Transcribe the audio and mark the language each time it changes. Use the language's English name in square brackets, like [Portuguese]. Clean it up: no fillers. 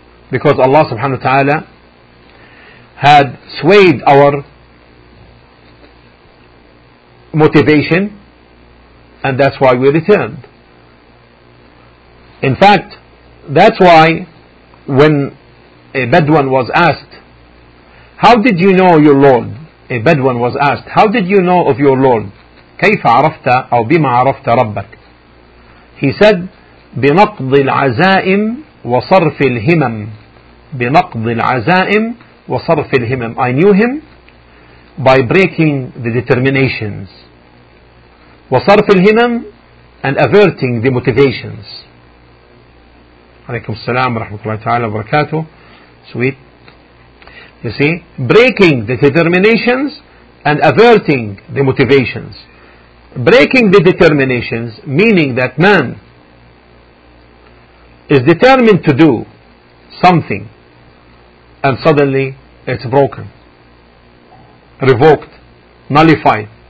[English] Because Allah subhanahu wa ta'ala had swayed our motivation, and that's why we returned. In fact, that's why when a Bedouin was asked, how did you know your Lord? A Bedouin was asked, how did you know of your Lord? [Arabic] كيف عرفت أو بما عرفت ربك? [English] He said, [Arabic] بنقض العزائم وصرف الهمم. بنقض العزائم وصرف الهمم. [English] I knew him by breaking the determinations. [Arabic] وصرف الهمم [English] and averting the motivations. [Arabic] عليكم السلام ورحمة الله تعالى وبركاته. [English] Sweet. You see, breaking the determinations and averting the motivations. Breaking the determinations, meaning that man is determined to do something and suddenly it's broken, revoked, nullified.